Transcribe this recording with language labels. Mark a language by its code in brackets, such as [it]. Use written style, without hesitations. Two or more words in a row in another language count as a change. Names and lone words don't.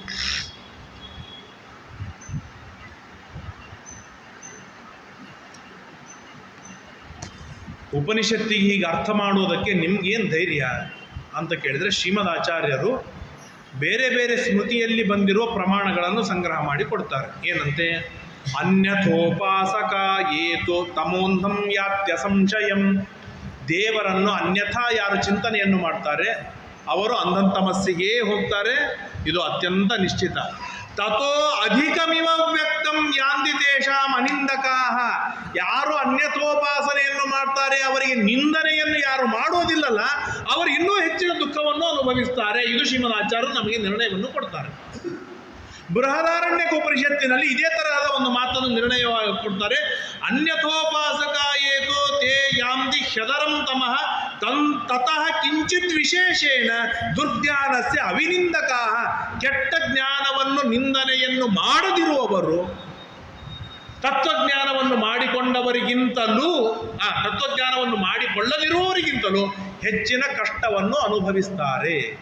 [kn] ಉಪನಿಷತ್ತಿಗೆ ಹೀಗೆ ಅರ್ಥ ಮಾಡೋದಕ್ಕೆ ನಿಮ್ಗೇನು ಧೈರ್ಯ ಅಂತ ಕೇಳಿದರೆ, ಶ್ರೀಮದ್ ಆಚಾರ್ಯರು ಬೇರೆ ಬೇರೆ ಸ್ಮೃತಿಯಲ್ಲಿ ಬಂದಿರೋ ಪ್ರಮಾಣಗಳನ್ನು ಸಂಗ್ರಹ ಮಾಡಿ ಕೊಡ್ತಾರೆ. [sa] ಏನಂತೆ? ಅನ್ಯಥೋಪಾಸಕ ಏತೋ ತಮೋಂಧಂ ಯಾತ್ಯ ಸಂಶಯಂ. [kn] ದೇವರನ್ನು ಅನ್ಯಥಾ ಯಾರು ಚಿಂತನೆಯನ್ನು ಮಾಡ್ತಾರೆ ಅವರು ಅಂಧಂತಮಸ್ಸಿಗೆ ಹೋಗ್ತಾರೆ, ಇದು ಅತ್ಯಂತ ನಿಶ್ಚಿತ. [sa] ತಥೋ ಅಧಿಕಮಿವ ವ್ಯಕ್ತಂ ಯಾಂತಿ ತೇಷಾಂ ಅನಿಂದಕಾಃ. [kn] ಯಾರು ಅನ್ಯಥೋಪಾಸನೆಯನ್ನು ಮಾಡ್ತಾರೆ ಅವರಿಗೆ ನಿಂದನೆಯನ್ನು ಯಾರು ಮಾಡೋದಿಲ್ಲಲ್ಲ ಅವರು ಇನ್ನೂ ಹೆಚ್ಚಿನ ದುಃಖವನ್ನು ಅನುಭವಿಸ್ತಾರೆ. ಇದು ಶ್ರೀಮದ್ ಆಚಾರ್ಯರು ನಮಗೆ ನಿರ್ಣಯವನ್ನು ಕೊಡ್ತಾರೆ. ಬೃಹದಾರಣ್ಯಕ ಉಪನಿಷತ್ತಿನಲ್ಲಿ ಇದೇ ತರಹದ ಒಂದು ಮಾತನ್ನು ನಿರ್ಣಯವಾಗಿ ಕೊಡ್ತಾರೆ. [sa] ಅನ್ಯಥೋಪಾಸಕ ಏತೋ ತೇ ಯಾಂತಿ ಹ್ಯದರಂ ತಮಃ ತತಃ ಕಿಂಚಿತ್ ವಿಶೇಷೇಣ ದುರ್ಜ್ಞಾನಸ್ಯ ಅವಿನಿಂದಕಾಃ. [kn] ಕೆಟ್ಟ ಜ್ಞಾನವನ್ನು ನಿಂದನೆಯನ್ನು ಮಾಡದಿರುವವರು ತತ್ವಜ್ಞಾನವನ್ನು ಮಾಡಿಕೊಂಡವರಿಗಿಂತಲೂ ತತ್ವಜ್ಞಾನವನ್ನು ಮಾಡಿಕೊಳ್ಳದಿರುವವರಿಗಿಂತಲೂ ಹೆಚ್ಚಿನ ಕಷ್ಟವನ್ನು ಅನುಭವಿಸ್ತಾರೆ.